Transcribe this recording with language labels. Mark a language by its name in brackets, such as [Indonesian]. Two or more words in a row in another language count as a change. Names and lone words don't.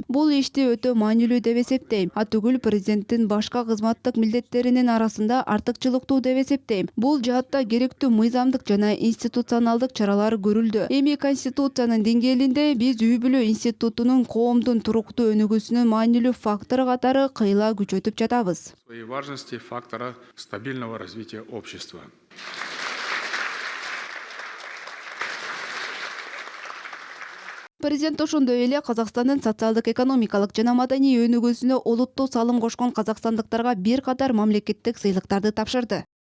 [Kyrgyz] Бул ишти өтө маанилүү деп эсептейм. Атүгүл президенттин башка кызматтык милдеттеринин арасында артыкчылыктуу деп эсептейм. Бул жаатта керектүү мыйзамдык жана институционалдык чаралар көрүлдү. Эми конституциянын деңгээлинде биз үй бүлө институтунун коомдун туруктуу өнүгүүсүнүн маанилүү фактору катары кыйла күчөтүп жатабыз. [Russian] Своей важности фактора стабильного развития общества. [Kyrgyz] Президент ошондой эле Казакстандын социалдык экономикалык жана маданий өнүгүүсүнө олуттуу салым кошкон казакстандыктарга бир катар мамлекеттик сыйлыктарды тапшырды.